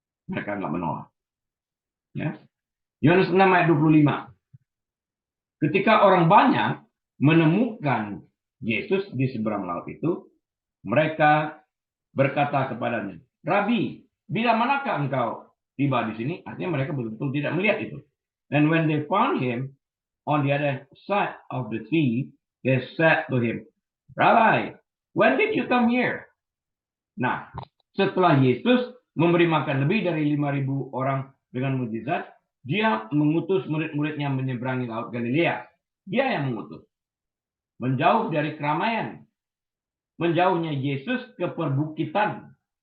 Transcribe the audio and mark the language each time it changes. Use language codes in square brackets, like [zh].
[id] Mereka nggak menolak. Ya. Yohanes 6 ayat 25. Ketika orang banyak menemukan Yesus di seberang laut itu, mereka berkata kepadanya, Rabi, bila manakah engkau tiba di sini? Artinya mereka betul-betul tidak melihat itu. [en] And when they found him on the other side of the sea, they said to him, Rabbi, when did you come here? [id] Nah, setelah Yesus memberi makan lebih dari 5.000 orang dengan mujizat, dia mengutus murid-muridnya menyeberangi laut Galilea. Dia yang mengutus. Menjauh dari keramaian. Menjauhnya Yesus ke perbukitan.